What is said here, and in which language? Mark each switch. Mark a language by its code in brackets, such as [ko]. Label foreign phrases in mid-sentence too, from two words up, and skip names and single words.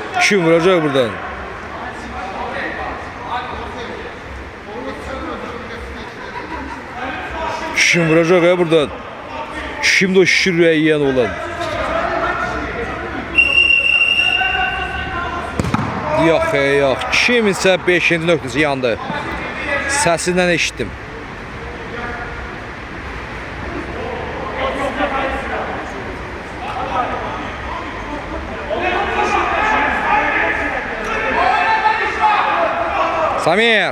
[tr] Kim vuracak buradan? Kim vuracak ya buradan? [az] Kimdi o şirrəyi yiyen olan? Yox, yox. Kiminsə 5-ci nöqtəsi yandı. Səsindən eşitdim. Samir.